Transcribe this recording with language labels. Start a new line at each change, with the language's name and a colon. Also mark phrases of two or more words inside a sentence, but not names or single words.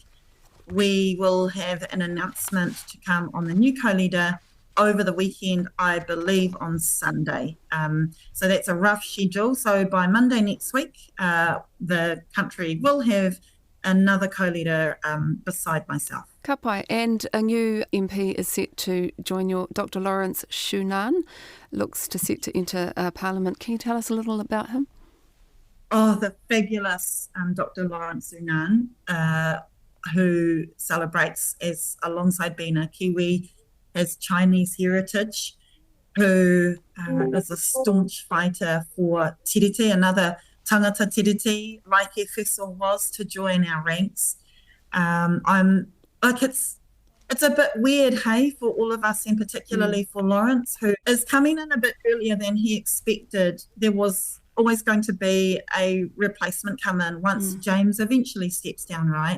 English: We will have an announcement to come on the new co-leader over the weekend, I believe, on Sunday. So that's a rough schedule. So by Monday next week, the country will have another co-leader beside myself.
Māori: Ka pai,
English: and a new MP is set to join your Dr. Lawrence Shunan, looks to set to enter Parliament. Can you tell us a little about him? Oh, the fabulous Dr. Lawrence Shunan, who celebrates, as alongside being a Kiwi, has Chinese heritage, who is a staunch fighter for tiriti, another
Māori: tangata tiriti,
English: like Efeso was, to join our ranks. It's a bit weird, hey, for all of us, and particularly for Lawrence, who is coming in a bit earlier than he expected. There was always going to be a replacement come in once James eventually steps down, right?